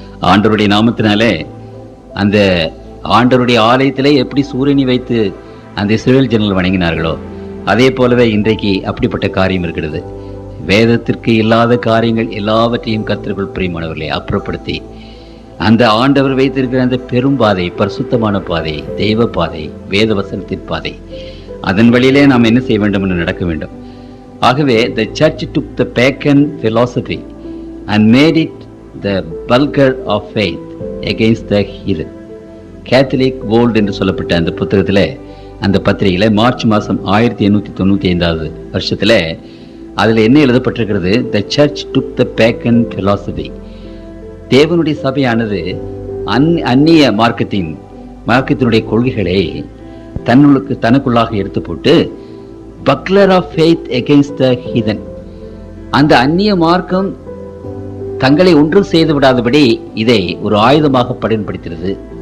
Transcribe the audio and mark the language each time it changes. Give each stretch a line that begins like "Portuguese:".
Tamil: ஆண்டவருடைய நாமத்தினாலே அந்த ஆண்டவருடைய ஆலயத்திலே எப்படி சூரியனை வைத்து அந்த இஸ்ரவேல் ஜனங்கள் வணங்கினார்களோ அதே போலவே இன்றைக்கு அப்படிப்பட்ட காரியம் இருக்கிறது. வேதத்திற்கு இல்லாத காரியங்கள் எல்லாவற்றையும் கர்த்தருக்குள் பிரியமானவர்களை அப்புறப்படுத்தி அந்த ஆண்டவர் வைத்திருக்கிற அந்த பெரும் பாதை, பரிசுத்தமான பாதை, தெய்வ பாதை, வேத வசனத்தின் பாதை, அதன் வழியிலே நாம் என்ன செய்ய வேண்டும் என்று நடக்க வேண்டும்.
English: ஆகவே the church took the pagan philosophy and made it the bulwark of faith against the heathen.
Tamil: Catholic world என்று சொல்லப்பட்ட அந்த புத்தகத்தில், அந்த பத்திரிகையில் மார்ச் மாதம் 1895 வருஷத்தில் அதில் என்ன எழுதப்பட்டிருக்கிறது?
English: the church took the pagan philosophy.
Tamil: தேவனுடைய சபையானது அந்நிய மார்க்கத்தினுடைய கொள்கைகளை தனக்குள்ளாக எடுத்து போட்டு
English: buckler of faith against the heathen,
Tamil: அந்த அந்நிய மார்க்கம் தங்களை ஒன்றும் செய்து விடாதபடி இதை ஒரு ஆயுதமாக பயன்படுத்துகிறது.